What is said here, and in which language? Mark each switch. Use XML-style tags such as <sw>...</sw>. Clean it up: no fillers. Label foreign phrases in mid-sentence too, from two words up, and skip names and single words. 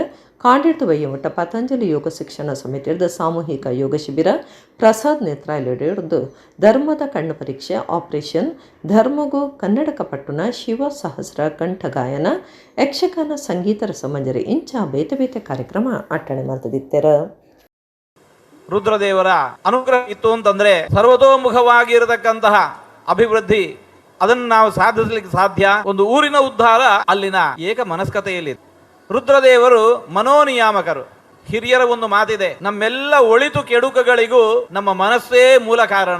<tcy>ಕಾಂಡಿಡ್ದು ವಯ್ಯಮಠ ಪತಂಜಲಿ ಯೋಗ ಶಿಕ್ಷಣ ಸಮಿತಿಯದ ಸಾಮೂಹಿಕ ಯೋಗ ಶಿಬಿರ, ಪ್ರಸಾದ್ ನೇತ್ರಾಲಯದ ಧರ್ಮದ ಕಣ್ಣು ಪರೀಕ್ಷೆ ಆಪರೇಷನ್, ಧರ್ಮಗು ಕನ್ನಡಕ ಪಟ್ಟಣ, ಶಿವ ಸಹಸ್ರ ಕಂಠ ಗಾಯನ, ಯಕ್ಷಗಾನ, ಸಂಗೀತ ರಸಮಂಜರಿ ಇಂಚ ಬೇತೆ ಬೇತೆ ಕಾರ್ಯಕ್ರಮ ಅಟ್ಟಣೆ ಮಾಡ್ತದಿತ್ತರ.</tcy> <kn>ರುದ್ರದೇವರ ಅನುಗ್ರಹ ಇತ್ತು ಅಂತಂದ್ರೆ ಸರ್ವತೋಮುಖವಾಗಿರತಕ್ಕಂತಹ ಅಭಿವೃದ್ಧಿ ಅದನ್ನು ನಾವು ಸಾಧಿಸಲಿಕ್ಕೆ ಸಾಧ್ಯ. ಒಂದು ಊರಿನ ಉದ್ಧಾರ ಅಲ್ಲಿನ ಏಕ ಮನಸ್ಕತೆಯಲ್ಲಿ. ರುದ್ರದೇವರು ಮನೋನಿಯಾಮಕರು. ಹಿರಿಯರ ಒಂದು ಮಾತಿದೆ, ನಮ್ಮೆಲ್ಲ ಒಳಿತು ಕೆಡುಕುಗಳಿಗೂ ನಮ್ಮ ಮನಸ್ಸೇ ಮೂಲ ಕಾರಣ.</kn>